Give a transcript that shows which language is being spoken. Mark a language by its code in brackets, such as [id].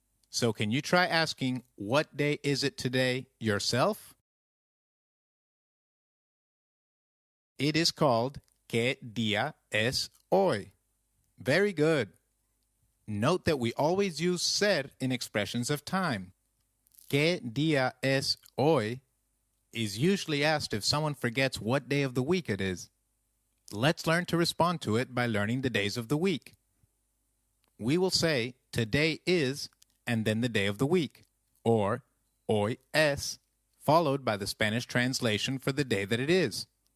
[en] So can you try asking what day is it today yourself? It is called [es] ¿Qué día es hoy? [en] Very good. Note that we always use ser in expressions of time. [es] ¿Qué día es hoy? [en] Is usually asked if someone forgets what day of the week it is. Let's learn to respond to it by learning the days of the week. We will say today is and then the day of the week, or [es] hoy es, [en] followed by the Spanish translation for the day that it is.